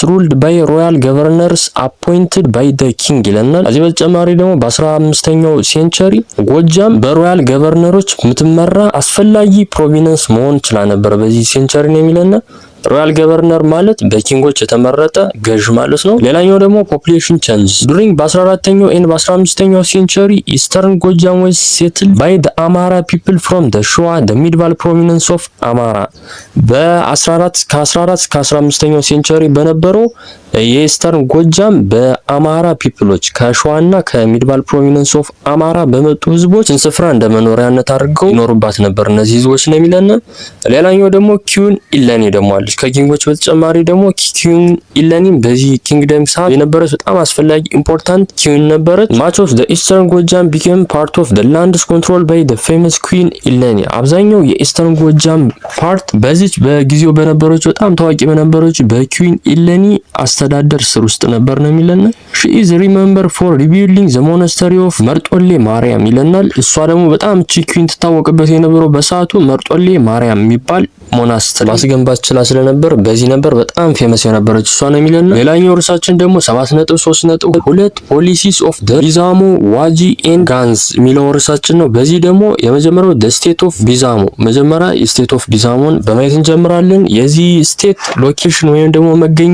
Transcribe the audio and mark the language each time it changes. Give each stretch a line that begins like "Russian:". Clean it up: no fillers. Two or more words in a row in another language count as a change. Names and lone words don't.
English: ruled by royal governors appointed by the king
Amharic: ይለናል። እዚህ በተጨማሪ ደግሞ በ15ኛው ሴንቸሪ ጎጃም በሮያል ገቨርነሮች የምትመራ አስፈላጊ ፕሮሚነንስ መሆን ችላ ነበር በዚህ ሴንቸሪ ነው የሚለና ሮያል ገቨርነር ማለት በኪንጎች የተመረጠ ገዥ ማለት ነው። ሌላኛው ደግሞ
English: population change during በ14ኛው ኤንድ በ15ኛው century Eastern Gojjam was settled by the Amara people from the Shoa the medieval prominence of Amara።
Amharic: በ14 እስከ 15ኛው ሴንቸሪ በነበረው የኢስተርን ጎጃም በአማራ ፒፕሎች ከሸዋና
English: medieval prominence of Amara
Amharic: በመጡ ህዝቦች ስፍራ እንደመኖሪያነት አድርገው ይኖሩባት ነበር እነዚህ ህዝቦች ነው የሚለን። ሌላኛው ደግሞ ኪዩን ኢለኒ ደግሞ አለች። ከኪንጎች በተጨማሪ ደግሞ ኪዩን ኢለኒ በዚህ ኪንግደም ሰዓት የነበረች በጣም አስፈላጊ
English: important queen
Amharic: ነበረች።
English: much of the Eastern Gojjam became part of the lands control by the famous Queen Eleni።
Amharic: አብዛኛው የኢስተርን ጎጃም ፓርት በዚች በጊዜው በነበረች በጣም ታዋቂ በነበረች በኩዊን ኢለኒ አስተዳደር ስር ውስጥ ነበር ነው የሚለን።
English: she is remembered for rebuilding the monastery of
Amharic: መርጦሌ ማርያም ይለናል። እሷ ደግሞ በጣም ቺኩዊን ትታወቅበት የነበረው በሰዓቱ መርጦሌ ማርያም የሚባል ሞናስትሪ ማስገንባት ችላ ስለነበር በዚህ ነበር በጣም ፌመስ የነበረች እሷ ነው የሚለን። ሌላኛው ርዕሳችን ደግሞ 7.3.2
English: policies of the Bizamo Waji and Ganz
Amharic: የሚለው ርዕሳችን ነው። በዚህ ደግሞ የመጀመሪያው
English: the state of Bizamo፣
Amharic: መጀመሪያ
English: state of Bizamo
Amharic: በማየት እንጀምራለን። የዚህ ስቴት ሎኬሽን ወይም ደግሞ መገኛ